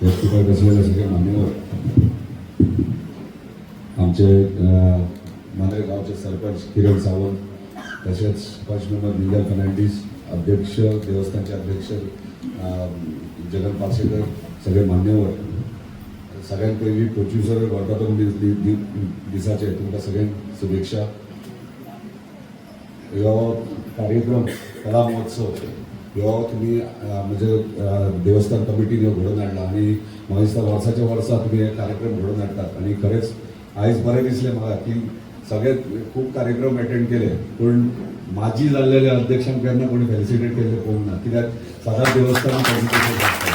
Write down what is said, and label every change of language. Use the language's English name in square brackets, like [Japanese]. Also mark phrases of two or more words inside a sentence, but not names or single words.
[Konkani] व्यासपीठावर असलेल्या सगळे मान्यवर, आमचे मालेगाव गावचे सरपंच किरण सावंत, तसेच पंच मेंबर निंगल फर्नांडिस, अध्यक्ष देवस्थानचे अध्यक्ष जगन पार्सेकर, सगळे मान्यवर, सगळ्यात पहिली 25 वर्धापन दिसाचे तुमकां सगळ्यांक शुभेच्छा। ह्यो कार्यक्रम कला महोत्सव ह्यो तुम्ही म्हणजे देवस्थान कमिटीने घडोवन हाडला आणि म्हाका दिसता वर्साच्या वर्सा तुम्ही हे कार्यक्रम घडोवन हाडटात आणि खरेंच आयज बरें दिसलें म्हाका की सगळे खूप कार्यक्रम अटेंड केले पण माजी जाल्लेल्या अध्यक्षांक केन्ना कोणी फेलिसिटेट केल्लें पळोवंक ना, कित्याक सदांच देवस्थान फेलिसिटेट आसता।